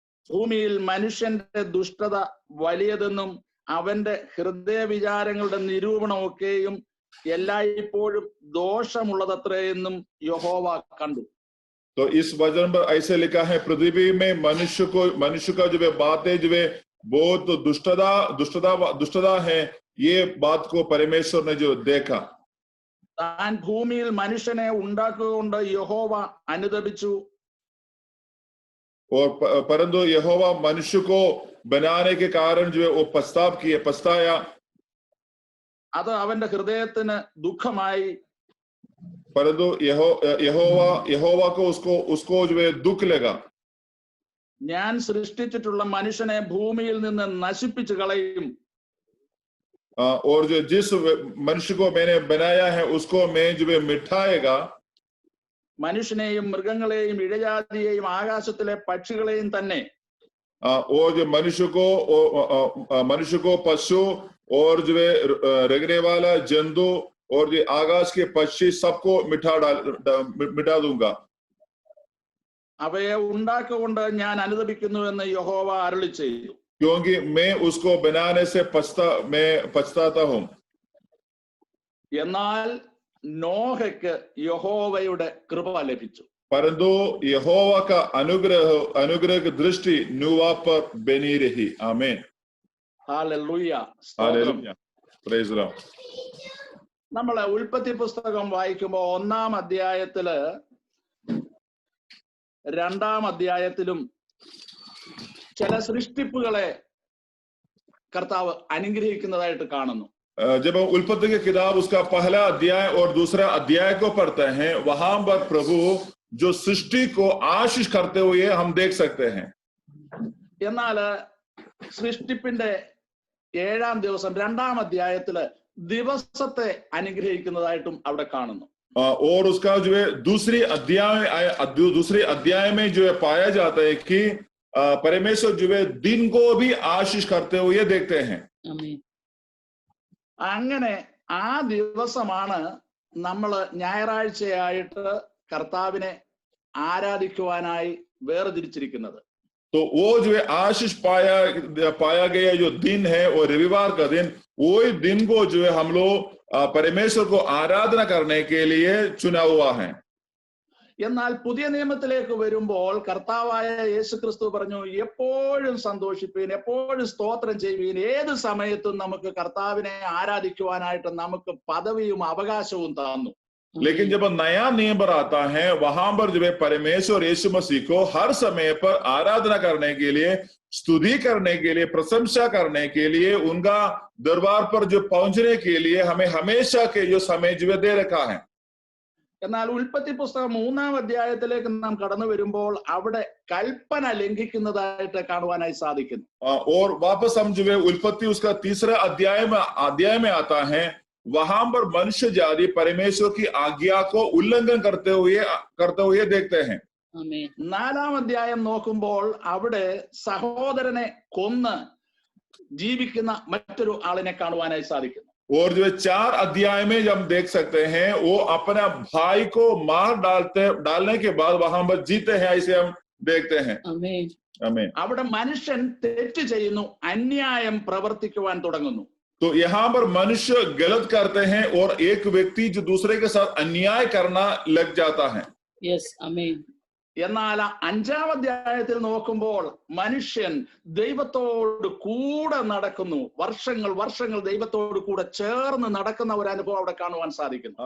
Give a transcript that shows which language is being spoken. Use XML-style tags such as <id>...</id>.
<ml>ഭൂമിയിൽ മനുഷ്യന്റെ ദുഷ്ടത വലിയതെന്നും അവന്റെ ഹൃദയ വിചാരങ്ങളുടെ നിരൂപണമൊക്കെയും എല്ലായ്പ്പോഴും ദോഷമുള്ളതത്രയെന്നും യഹോവ കണ്ടു.</ml> <hi>तो इस वचन पर ऐसे लिखा है, पृथ्वी में मनुष्य का जो बातें जो बहुत दुष्टता है, ये बात को परमेश्वर ने जो देखा.</hi> <ml>താൻ ഭൂമിയിൽ മനുഷ്യനെ ഉണ്ടാക്കുകൊണ്ട് യഹോവ അനുതപിച്ചു.</ml> <hi>और परंतु यहोवा मनुष्य को बनाने के कारण जो वो पछताया.</hi> <ml>അത് അവന്റെ ഹൃദയത്തിന് ദുഃഖമായി.</ml> <hi>परंतु यहोवा को उसको जो दुख लगा.</hi> <ml>ഞാൻ സൃഷ്ടിച്ചിട്ടുള്ള മനുഷ്യനെ ഭൂമിയിൽ നിന്ന് നശിപ്പിച്ചു കളയും.</ml> <hi>और जो जिस मनुष्य को मैंने बनाया है उसको मैं जो मिटाएगा.</hi> <ml>മനുഷ്യനെയും മൃഗങ്ങളെയും ഇഴജാതിയെയും ആകാശത്തിലെ പക്ഷികളെയും തന്നെ.</ml> <hi>और जो मनुष्य को पशु और जो रेंगने वाला जंतु और जो आकाश के पक्षी सबको मिटा दूंगा.</hi> <ml>അവയെ ഉണ്ടാക്കുകൊണ്ട് ഞാൻ അനുതപിക്കുന്നു എന്ന് യഹോവ അരുളി ചെയ്തു.</ml> <hi>क्योंकि मैं उसको बनाने से पछताता हूं.</hi> <ml>എന്നാൽ നോഹയ്ക്ക് യഹോവയുടെ കൃപ ലഭിച്ചു.</ml> <hi>परंतु यहोवा का अनुग्रह की दृष्टि नूह पर बनी रही. आमीन.</hi> <ml>Hallelujah.</ml> <hi>Hallelujah.</hi> <en>Praise the Lord.</en> <ml>നമ്മളെ ഉൽപ്പത്തി പുസ്തകം വായിക്കുമ്പോൾ 1-ാം അധ്യായത്തില് 2-ാം അധ്യായത്തിലും ചില സൃഷ്ടിപ്പുകളെ കർത്താവ് അനുഗ്രഹിക്കുന്നതായിട്ട് കാണുന്നു.</ml> <hi>जब हम उत्पत्ति की किताब उसका पहला अध्याय और दूसरा अध्याय को पढ़ते हैं, वहां पर प्रभु जो सृष्टि को आशीष करते हुए हम देख सकते हैं.</hi> <ml>എന്നാൽ സൃഷ്ടിപ്പിന്റെ 7-ാം ദിവസം 2-ാം അധ്യായത്തില് ദിവസത്തെ അനുഗ്രഹിക്കുന്നതായിട്ടും അവിടെ കാണുന്നു.</ml> <hi>और उसका जो है दूसरे अध्याय में जो है पाया जाता है कि परमेश्वर जो है दिन को भी आशीष करते हुए देखते हैं.</hi> <ml>അങ്ങനെ ആ ദിവസമാണ് നമ്മൾ ഞായറാഴ്ചയായിട്ട് കർത്താവിനെ ആരാധിക്കുവാനായി വേർതിരിച്ചിരിക്കുന്നത്.</ml> <hi>तो वो जो है आशीष पाया गया जो दिन है वो रविवार का दिन, वही दिन को जो है हम लोग परमेश्वर को आराधना करने के लिए चुना हुआ है.</hi> <ml>എന്നാൽ പുതിയ നിയമത്തിലേക്ക് വരുമ്പോൾ കർത്താവായ യേശു ക്രിസ്തു പറഞ്ഞു, എപ്പോഴും സന്തോഷിപ്പീൻ, എപ്പോഴും സ്തോത്രം ചെയ്യുവീൻ. ഏത് സമയത്തും നമുക്ക് കർത്താവിനെ ആരാധിക്കുവാനായിട്ട് നമുക്ക് പദവിയും അവകാശവും തന്നു.</ml> <hi>लेकिन जब नया नियम पर आता है, वहां पर जो है परमेश्वर यीशु मसीह को हर समय पर आराधना करने के लिए, स्तुति करने के लिए, प्रशंसा करने के लिए, उनका दरबार पर जो पहुंचने के लिए हमें हमेशा के जो समय जो दे रखा है.</hi> <ml>എന്നാൽ ഉൽപ്പത്തി പുസ്തകം 3-ാം അധ്യായത്തിലേക്ക് നാം കടന്നു വരുമ്പോൾ അവിടെ കൽപ്പന ലംഘിക്കുന്നതായിട്ട് കാണുവാനായി സാധിക്കുന്നു.</ml> <hi>और वापस हम जो है उत्पत्ति उसका 3रा अध्याय में आता है, वहां पर मनुष्य जाति परमेश्वर की आज्ञा को उल्लंघन करते हुए देखते हैं.</hi> <ml>4-ാം അധ്യായം നോക്കുമ്പോൾ അവിടെ സഹോദരനെ കൊന്ന് ജീവിക്കുന്ന മറ്റൊരു ആളിനെ കാണുവാനായി സാധിക്കുന്നു.</ml> <hi>और जो 4 अध्याय में जब हम देख सकते हैं वो अपना भाई को मार डालने के बाद वहां पर जीते हैं, ऐसे हम देखते हैं. आमीन. आमीन.</hi> <ml>അവിടെ മനുഷ്യൻ തെറ്റ് ചെയ്യുന്നു, അന്യായം പ്രവർത്തിക്കുവാൻ തുടങ്ങുന്നു.</ml> <hi>तो यहाँ पर मनुष्य गलत करते हैं और एक व्यक्ति जो दूसरे के साथ अन्याय करना लग जाता है. Yes, आमीन.</hi> <ml>എന്നാൽ 5-ാം അധ്യായത്തിൽ നോക്കുമ്പോൾ മനുഷ്യൻ ദൈവത്തോട് കൂടെ നടക്കുന്നു, വർഷങ്ങൾ ദൈവത്തോട് കൂടെ ചേർന്ന് നടക്കുന്ന ഒരു അനുഭവം അവിടെ കാണുവാൻ സാധിക്കുന്നു.</ml>